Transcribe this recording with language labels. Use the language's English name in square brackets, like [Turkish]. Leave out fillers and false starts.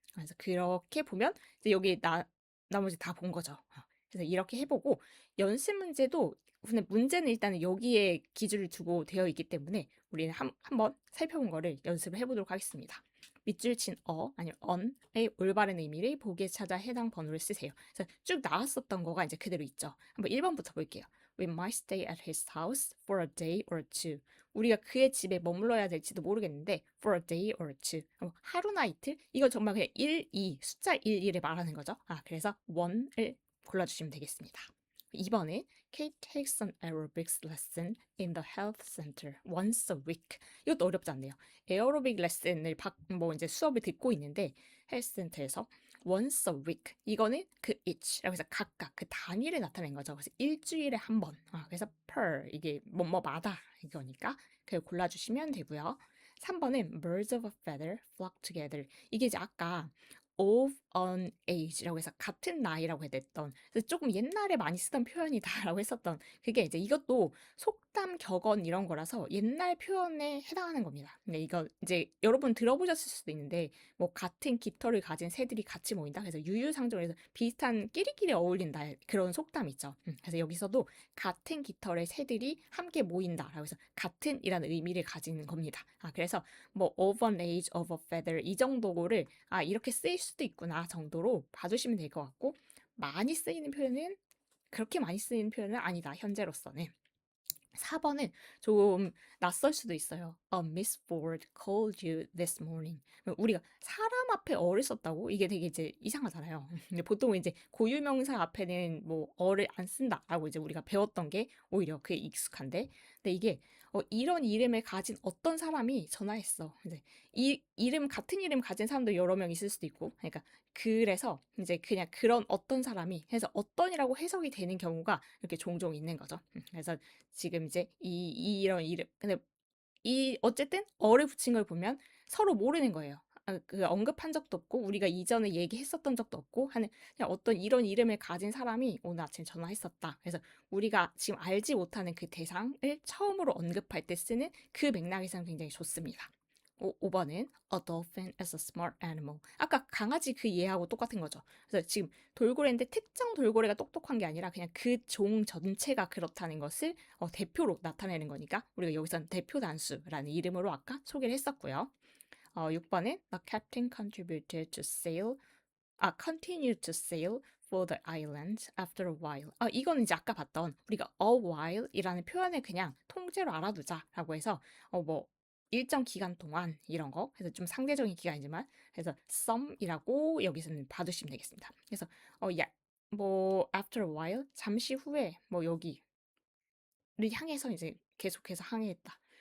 [Korean] 그래서 그렇게 보면 이제 여기 나머지 다 본 거죠. 그래서 이렇게 해보고 연습 문제도 근데 문제는 일단은 여기에 기준을 두고 되어 있기 때문에 우리는 한번 살펴본 거를 연습을 해보도록 하겠습니다. 밑줄 친 아니면 on의 올바른 의미를 보기에 찾아 해당 번호를 쓰세요. 그래서 쭉 나왔었던 거가 이제 그대로 있죠. 한번 1번부터 볼게요. [English] We might stay at his house for a day or two. [Korean] 우리가 그의 집에 머물러야 될지도 모르겠는데 [English] for a day or two. [Korean] 하루나 이틀? 이거 정말 그냥 1, 2, 숫자 1, 2를 말하는 거죠. 그래서 1을 골라주시면 되겠습니다. [English] 2번은 Kate takes an aerobics lesson in the health center once a week. [Korean] 이것도 어렵지 않네요. 에어로빅 레슨을 뭐 이제 수업을 듣고 있는데 헬스센터에서 [English] once a week [Korean] 이거는 그 each라고 해서 각각 그 단위를 나타낸 거죠. 그래서 일주일에 한 번. 그래서 per 이게 뭐뭐마다 이거니까 그걸 골라주시면 되고요. [English] 3번은 birds of a feather flock together. [Korean] 이게 이제 아까 of an age라고 해서 같은 나이라고 했던 그래서 조금 옛날에 많이 쓰던 표현이다라고 했었던 그게 이제 이것도 속담 격언 이런 거라서 옛날 표현에 해당하는 겁니다. 근데 이거 이제 여러분 들어보셨을 수도 있는데 뭐 같은 깃털을 가진 새들이 같이 모인다. 그래서 유유상종해서 비슷한 끼리끼리 어울린다 그런 속담 있죠. 그래서 여기서도 같은 깃털의 새들이 함께 모인다라고 해서 같은이라는 의미를 가지는 겁니다. 그래서 뭐 of an age, of a feather 이 정도를 이렇게 쓰일 수도 있구나 정도로 봐주시면 될 것 같고 많이 쓰이는 표현은 그렇게 많이 쓰이는 표현은 아니다 현재로서는. 4번은 좀 낯설 수도 있어요. [English] Miss Ford called you this morning. [Korean] 우리가 사람 앞에 어를 썼다고? 이게 되게 이제 이상하잖아요. 근데 보통은 이제 고유명사 앞에는 뭐 어를 안 쓴다라고 이제 우리가 배웠던 게 오히려 그게 익숙한데, 근데 이게 이런 이름을 가진 어떤 사람이 전화했어. 이제 이 이름 같은 이름 가진 사람도 여러 명 있을 수도 있고, 그러니까 그래서 이제 그냥 그런 어떤 사람이 해서 어떤이라고 해석이 되는 경우가 이렇게 종종 있는 거죠. 그래서 지금 이제 이런 이름 근데 이 어쨌든 어를 붙인 걸 보면 서로 모르는 거예요. 그 언급한 적도 없고 우리가 이전에 얘기했었던 적도 없고 하는 그냥 어떤 이런 이름을 가진 사람이 오늘 아침에 전화했었다. 그래서 우리가 지금 알지 못하는 그 대상을 처음으로 언급할 때 쓰는 그 맥락에서는 굉장히 좋습니다. [English] 5번은 A dolphin is a smart animal. [Korean] 아까 강아지 그 예하고 똑같은 거죠. 그래서 지금 돌고래인데 특정 돌고래가 똑똑한 게 아니라 그냥 그 종 전체가 그렇다는 것을 대표로 나타내는 거니까 우리가 여기서는 대표 단수라는 이름으로 아까 소개를 했었고요. [English] 6번은 The captain contributed to sail, continued to sail for the island after a while. [Korean] 이거는 이제 아까 봤던 우리가 a while이라는 표현을 그냥 통째로 알아두자라고 해서 뭐 일정 기간 동안 이런 거 그래서 좀 상대적인 기간이지만 그래서 some이라고 여기서는 봐두시면 되겠습니다. 그래서 뭐 after a while 잠시 후에 뭐 여기를 향해서 이제 계속해서 항해했다.